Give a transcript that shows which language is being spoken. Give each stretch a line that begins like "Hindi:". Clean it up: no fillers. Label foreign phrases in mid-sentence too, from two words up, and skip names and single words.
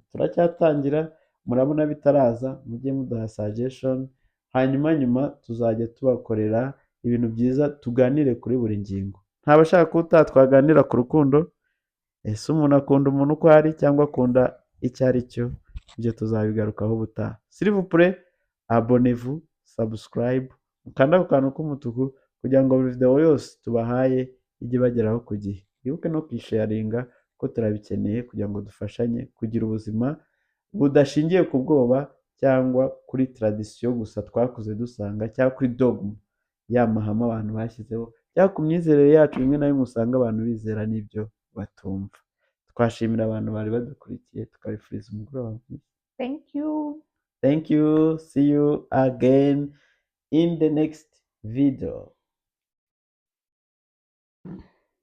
Kinyarwanda: Turacyatangira, murabona bitaraza mujye muduha suggestion, hanyuma nyuma tuzajya tubakorera ibintu byiza, tuganire kuri buri ngingo. Ntabashaka ko utaha twaganira ku rukundo, ese umuntu akunda umuntu uko ari cyangwa akunda icyo ari cyo, ibyo tuzabigarukaho ubutaha.
French: S'il vous plaît, abonnez-vous,
Kinyarwanda: subscribe, mukanda ku kantu k'umutuku kugira ngo buri video yose tubahaye ijye ibageraho ku gihe. Wibuke no kuyisharinga ko turabikeneye kugira ngo dufashanye kugira ubuzima budashingiye ku bwoba cyangwa kuri tradition gusa twakuze dusanga, cyangwa kuri dogma, ya mahame abantu bashyizeho, cyangwa ku myizerere yacu rimwe na rimwe usanga abantu bizera n'ibyo batumva. Twashimira abantu bari badukurikiye, tukabifuriza umugoroba mwiza.
English: Thank you. Thank you. See you again in the next video.